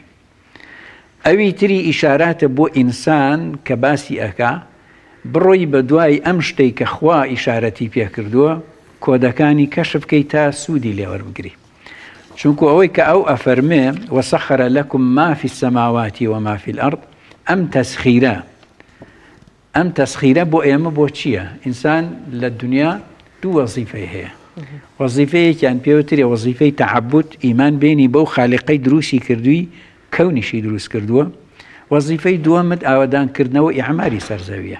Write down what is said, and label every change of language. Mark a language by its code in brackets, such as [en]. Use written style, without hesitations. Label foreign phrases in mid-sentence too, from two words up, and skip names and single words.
[ckb] ئەوی تری ئیشاراتە بۆ ئینسان کە باسی ئەکا بڕۆی بە دوای ئەم شتەی کە خوا ئیشارەتی پێکردووە کۆدەکانی کەشف بکەی تا سوودی لێوەربگری. چونکو ئەوەی کە ئەو ئەفەرمێ [ar] وەسەخەرە لەکم ما فی السەماواتی وما فی الأرض، [ckb] ئەم تەسخیرە بۆ ئێمە بۆ چییە؟ ئینسان لە دنیا دوو وەزیفەی هەیە، وەزیفەیەکیان پێوترێ وەزیفەی تەعەبود ئیمان بینی بەو خالقەی دروستی کردووی کەونیشی دروست کردووە. وەزیفەی دووەمت ئاوادانکردنەوە ئیعماری سەرزەویە.